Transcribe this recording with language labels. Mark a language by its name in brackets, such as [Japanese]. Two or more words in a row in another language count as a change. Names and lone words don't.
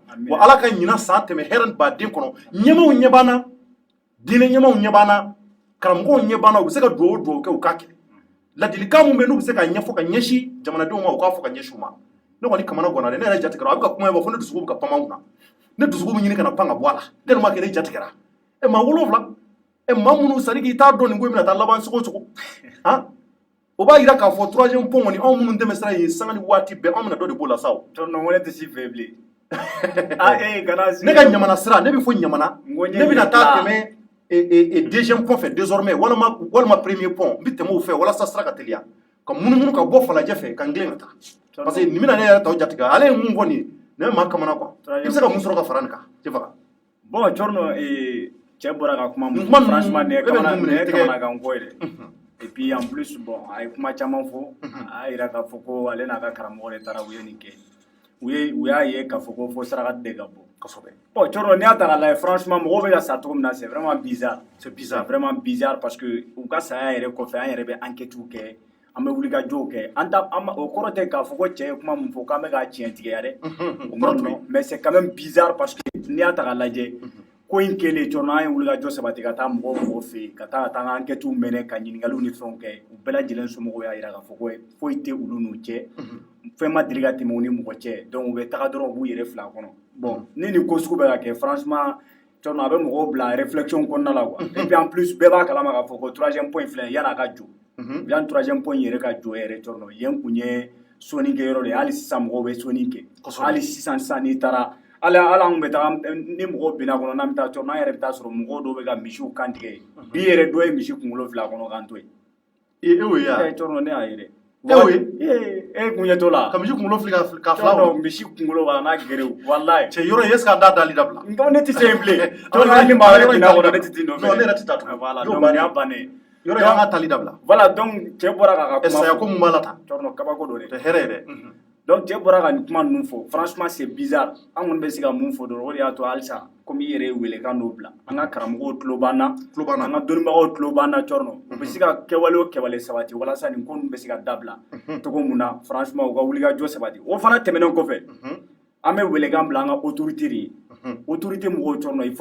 [Bambara] wa ala ka ɲina san tɛmɛ hɛrɛ baden kɔnɔ ɲɛmaw ɲɛ b'an na diinɛ ɲɛmaw ɲɛ b'an na karamɔgɔw ɲɛ b'an na u bɛ se ka duwawu kɛ u k'a kɛ ladilikan mun bɛ n'u bɛ se ka ɲɛfɔ ka ɲɛsin jamanadenw ma u k'a fɔ ka ɲɛsin u ma ne kɔni kamana ganna dɛ ne yɛrɛ jatigɛra a bɛ ka kuma fɔ ne dusukun bɛ ka pan an kunna ne dusukun bɛ ɲini ka na pan ka bɔ a la [French] tellement que [Bambara] ne jatigɛra maa 7 maa minnu [French] c'est à dire [Bambara] k'i t'a dɔn nin ko in bɛna taa laban cogo cogo han o b'a yira k'a fɔ 3e pont kɔni anw minnu tɛmɛ sira ye sanga ni waati bɛɛ anw bɛna dɔ de b'o la sa o non ne tɛ si fɛ bilen ne ka ɲamana sira ne bɛ fɔ ɲamana ne bɛna taa tɛmɛ 2e pont fɛ désormais walima 1er pont n bɛ tɛmɛ o fɛ walasa sira ka teliya ka munumunu ka bɔ falajɛ fɛ ka n tilen ka taa [French] parce que [Bambara] nin bɛna ne yɛrɛ tɔw jatigɛ ale ye mun fɔ nin ye ne bɛ maa kamana quoi i bɛ se ka mun sɔrɔ ka fara nin kan tɛ faga bon Thierno cɛ bɔra ka kuma mun fɔ franchement ne kamana kan ko ye dɛ [French] et puis en plus [Bambara] bon a ye kuma caman fɔ a yira k'a fɔ ko ale n'a ka karamɔgɔ de taara u ye nin kɛ u y'a ye k'a fɔ ko fo saraka tɛ ka bɔ kosɛbɛ bon Thierno n'i y'a ta k'a lajɛ franchement mɔgɔw bɛ ka sa cogo min na [French] c'est vraiment bizarre vraiment bizarre parce que [Bambara] u ka saya yɛrɛ kɔfɛ an yɛrɛ bɛ enquête kɛ an bɛ wuli ka jɔw kɛ o kɔrɔ tɛ k'a fɔ ko cɛ ye kuma min fɔ k'an bɛ k'a tiɲɛ tigɛ ya dɛ o ma nɔgɔn [French] mais c'est quand même bizarre parce que [Bambara] n'i y'a ta k'a lajɛ ko in kɛlen Thierno an ye wuli ka jɔ sabati ka taa mɔgɔw fɛ yen ka taa an ka enquête mɛnɛ ka ɲininkaliw ni fɛnw kɛ u bɛɛ lajɛlen somɔgɔw y'a yira k'a fɔ ko foyi tɛ olu n'u cɛ fɛn ma deli ka tɛmɛ u ni mɔgɔ cɛ donc u bɛ taga dɔrɔn u b'u yɛrɛ fila kɔnɔ bon ni nin ko sugu bɛ ka kɛ franchement Thierno a bɛ mɔgɔw bila réflexion kɔnɔna la quoi [French] et puis en plus [Bambara] bɛɛ b'a kalama k'a fɔ ko 3e point filɛ yan'a ka jɔ yan 3e point yɛrɛ ka jɔ yɛrɛ Thierno yen kun ye soni kɛ yɔrɔ de hali sisan mɔgɔw bɛ soni kɛ hali sisan n'i taara ala an bɛ taa ni mɔgɔw binna kɔnɔ n'an bɛ taa Thierno an yɛrɛ bɛ taa sɔrɔ mɔgɔw dɔw bɛ ka misiw kan tigɛ bi yɛrɛ dɔ ye misi kunkolo fila kɔnɔ kan to yen Thierno ne y'a ye dɛ e kun ye to la ka misi kunkolo fili ka fila misi kunkolo wa n'a gerew wallahi cɛ yɔrɔ [French] est-ce que [Bambara] a da dali dabila ne tɛ se yen bilen Thierno ni maa wɛrɛ binna kɔnɔ ne tɛ t'i nɔfɛ non ne yɛrɛ tɛ taa tugun [French] voilà donc [Bambara] nin y'a bannen yɔrɔ y'an ka tali dabila [French] voilà donc [Bambara] cɛ bɔra k'a ka kuma saya ko mun b'a la tan Thierno kabako don dɛ tɛ hɛrɛ ye dɛ donc cɛ bɔra ka nin kuma ninnu fɔ franchement [French] c'est bizarre [Bambara] an kɔni bɛ se ka mun fɔ dɔrɔn o de y'a to halisa komi i yɛrɛ ye welekan dɔw bila an ka karamɔgɔw tulo b'an na an ka dɔnnibagaw tulo b'an na Thierno u bɛ se ka kɛwale o kɛwale sabati walasa nin ko ninnu bɛ se ka dabila cogo mun na franchement u ka wuli ka jɔ sabati o fana tɛmɛnen kɔfɛ an bɛ welekan bila an ka autorité de ye autorité mɔgɔw Thierno [French] il faut